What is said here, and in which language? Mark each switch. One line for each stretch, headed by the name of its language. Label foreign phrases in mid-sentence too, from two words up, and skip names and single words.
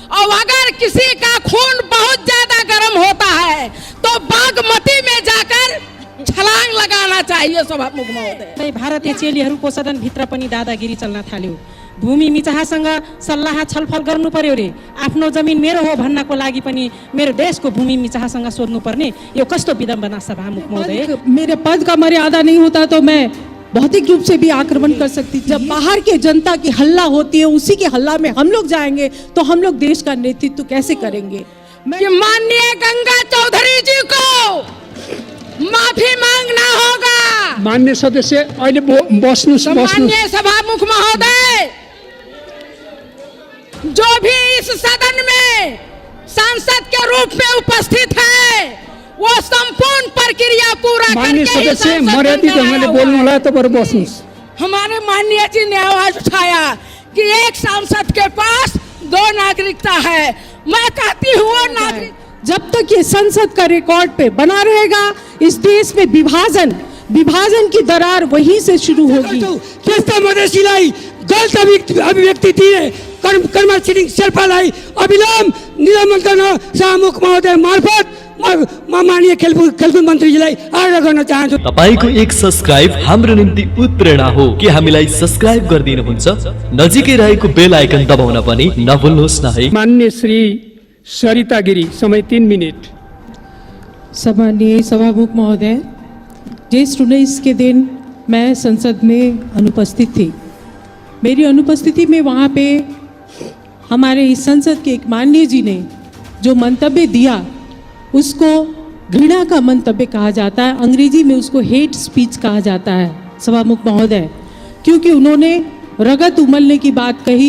Hindi: अगर किसी का खून बहुत ज्यादा गर्म होता है तो बागमती में जाकर छलांग लगाना चाहिए सभामुख महोदय।
Nepali: भारतीय चेलीहरूको सदनभित्र पनि दादागिरी चल्न थाल्यो। भूमि मिचाहासँग सल्लाह छलफल गर्नु पर्यो रे। आफ्नो जमिन मेरो हो भन्नको लागि पनि मेरो देशको भूमि मिचाहासँग सोध्नु पर्ने, यो कस्तो विडम्बना सभामुख महोदय।
Hindi: मेरे पद का मर्यादा नहीं होता तो मैं भौतिक रूप से भी आक्रमण कर सकती थी। जब बाहर के जनता की हल्ला होती है, उसी के हल्ला में हम लोग जाएंगे तो हम लोग देश का नेतृत्व कैसे करेंगे। माननीय गंगा चौधरी जी को माफी मांगना होगा।
Nepali: माननीय सदस्य अहिले बस्नुस्।
Hindi: माननीय सभामुख महोदय, जो भी इस सदन में सांसद के रूप में उपस्थित है वो संपूर्ण प्रक्रिया पूरा माननीय करके
Nepali: सदस्य मर्यादित ढंगले बोल्नु होला, तपाईहरु बस्नुस्।
Hindi: हमारे माननीय जी ने आवाज उठाया कि एक सांसद के पास 2 नागरिकता है। मैं कहती हूँ नागरिक जब तक ये संसद का रिकॉर्ड पे बना रहेगा, इस देश में विभाजन की दरार वहीं से शुरू होगी।
Nepali: त्यस्ता मधेसीलाई गलत अभिव्यक्ति दिए कर्म छिरिङ शेर्पालाई अविलम्ब निलम्बन गर्न सभामुख महोदय मार्फत माननीय खेलकुद मन्त्रीजीलाई आग्रह गर्न चाहन्छु। तपाईको एक सब्स्क्राइब हाम्रो निम्ति उत्प्रेरणा हो कि हामीलाई सब्स्क्राइब गरिदिनुहुन्छ, नजिकै रहेको
English: bell icon
Nepali: दबाउन पनि नभुल्नुहोस् न है। माननीय श्री सरिता गिरी, समय 3 मिनट।
Hindi: सम्माननीय सभामुख महोदय, ज्येष्ठ 19 के दिन मैं संसद में अनुपस्थित थी। मेरी अनुपस्थिति में वहाँ पे हमारे इस संसद के एक माननीय जी ने जो मंतव्य दिया उसको घृणा का मंतव्य कहा जाता है, अंग्रेजी में उसको
English: hate speech
Hindi: कहा जाता है सभामुख महोदय, क्योंकि उन्होंने
Nepali: रगत उमलने
Hindi: की बात कही।